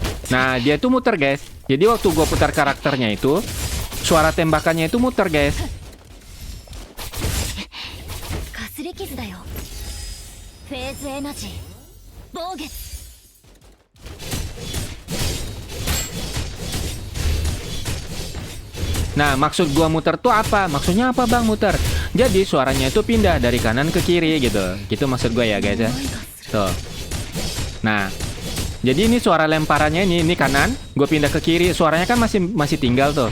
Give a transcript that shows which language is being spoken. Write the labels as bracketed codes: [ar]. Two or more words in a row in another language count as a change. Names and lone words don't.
[id] Nah, dia tuh muter guys. Jadi waktu gue putar karakternya itu, suara tembakannya itu muter guys. [ja] かすり傷だよ。フェーズエナジー暴月。 [id] Nah, maksud gua muter tuh apa? Maksudnya apa bang muter? Jadi suaranya itu pindah dari kanan ke kiri gitu. Gitu maksud gua ya guys ya. Tuh. Nah, jadi ini suara lemparannya ini kanan, gue pindah ke kiri, suaranya kan masih tinggal tuh.